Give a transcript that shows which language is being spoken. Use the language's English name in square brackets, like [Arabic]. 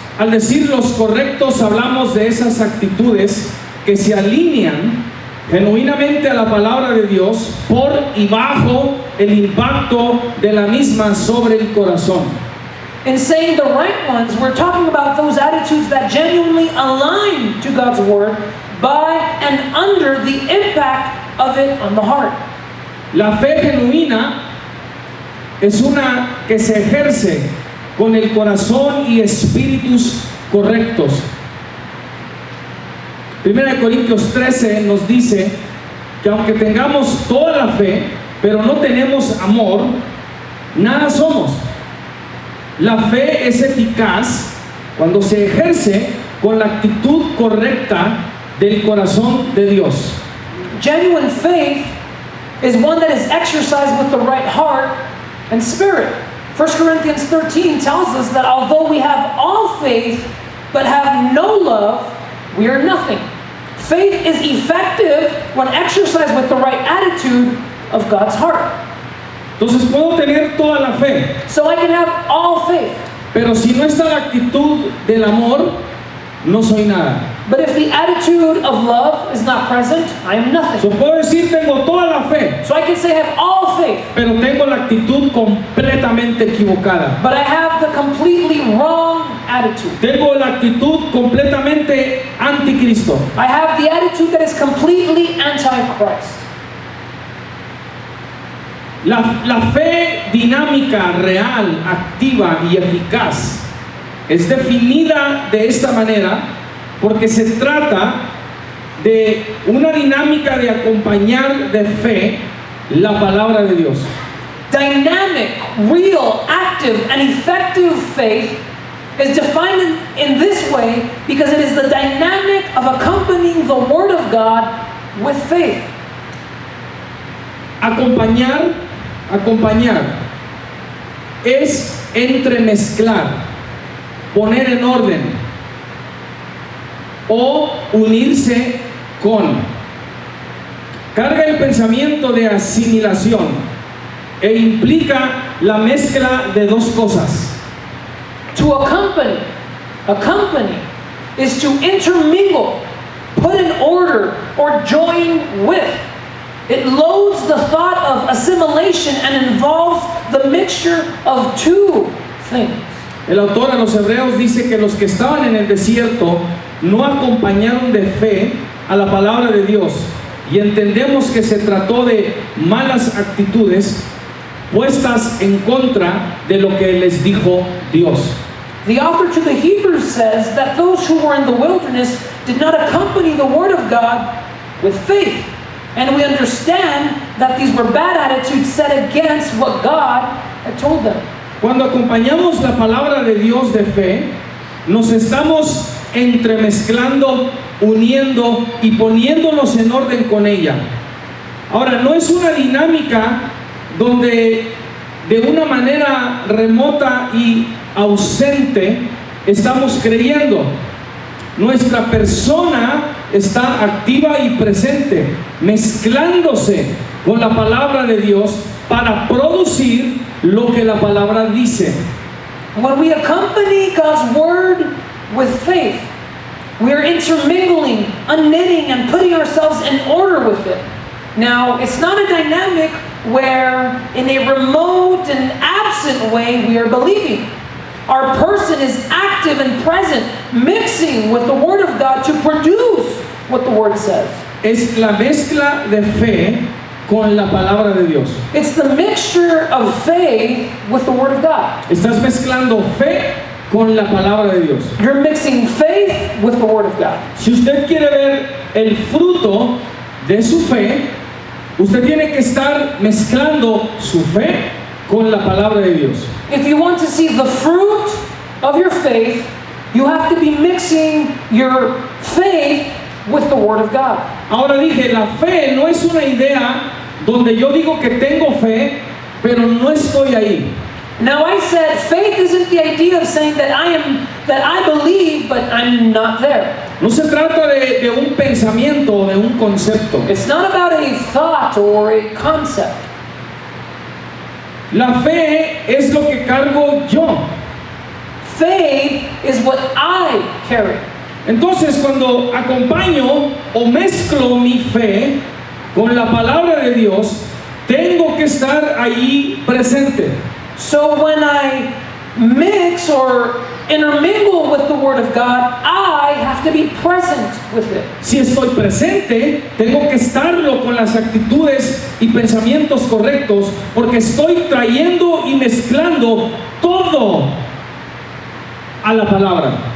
[Spanish] Al decir los correctos, hablamos de esas actitudes que se alinean genuinamente a la palabra de Dios por y bajo el impacto de la misma sobre el corazón. [English] In saying the right ones, we're talking about those attitudes that genuinely align to God's word by and under the impact of it on the heart. [Spanish] La fe genuina es una que se ejerce con el corazón y espíritus correctos. 1 Corintios 13 nos dice que aunque tengamos toda la fe, pero no tenemos amor, nada somos. La fe es eficaz cuando se ejerce con la actitud correcta del corazón de Dios. [English] Genuine faith is one that is exercised with the right heart and spirit. 1 Corinthians 13 tells us that although we have all faith but have no love, we are nothing. Faith is effective when exercised with the right attitude of God's heart. [Spanish] Entonces puedo tener toda la fe, [English] So I can have all faith, [Spanish] pero si no está la actitud del amor, no soy nada. [English] but if the attitude of love is not present, I am nothing. [Spanish] Yo puedo decir tengo toda la fe, [English] So I can say I have all faith, [Spanish] pero tengo la actitud completamente equivocada. [English] but I have the completely wrong attitude. [Spanish] Tengo la actitud completamente anticristo. [English] I have the attitude that is completely anti-Christ. [Spanish] La fe dinámica, real, activa y eficaz es definida de esta manera porque se trata de una dinámica de acompañar de fe la palabra de Dios. [English] Dynamic, real, active, and effective faith is defined in this way because it is the dynamic of accompanying the Word of God with faith. [Spanish] Acompañar es entremezclar, poner en orden o unirse con. Carga el pensamiento de asimilación e implica la mezcla de dos cosas. [English] To accompany is to intermingle, put in order, or join with. It loads the thought of assimilation and involves the mixture of two things. [Spanish] El autor a los Hebreos dice que los que estaban en el desierto no acompañaron de fe a la palabra de Dios, y entendemos que se trató de malas actitudes puestas en contra de lo que les dijo Dios. [English] The author to the Hebrews says that those who were in the wilderness did not accompany the word of God with faith. And we understand that these were bad attitudes set against what God had told them. [Spanish] Cuando acompañamos la palabra de Dios de fe, nos estamos entremezclando, uniendo y poniéndonos en orden con ella. Ahora, no es una dinámica donde de una manera remota y ausente estamos creyendo. Nuestra persona está activa y presente, mezclándose con la palabra de Dios para producir lo que la palabra dice. [English] When we accompany God's word with faith, we are intermingling, unknitting, and putting ourselves in order with it. Now, it's not a dynamic where in a remote and absent way we are believing. Our person is active and present, mixing with the Word of God to produce what the Word says. [Spanish] Es la mezcla de fe con la palabra de Dios. [English] It's the mixture of faith with the Word of God. [Spanish] Estás mezclando fe con la palabra de Dios. [English] You're mixing faith with the Word of God. [Spanish] Si usted quiere ver el fruto de su fe, usted tiene que estar mezclando su fe con la palabra de Dios. [English] If you want to see the fruit of your faith, you have to be mixing your faith with the Word of God. [Spanish] Ahora dije, la fe no es una idea donde yo digo que tengo fe, pero no estoy ahí. [English] Now I said faith isn't the idea of saying that I believe, but I'm not there. [Spanish] No se trata de un pensamiento o de un concepto. [English] It's not about a thought or a concept. [Spanish] La fe es lo que cargo yo. [English] Faith is what I carry. [Spanish] Entonces, cuando acompaño o mezclo mi fe con la palabra de Dios, tengo que estar ahí presente. [English] So when I mix or intermingle with the Word of God, I have to be present with it. [Spanish] Si estoy presente, tengo que estarlo con las actitudes y pensamientos correctos, porque estoy trayendo y mezclando todo a la palabra.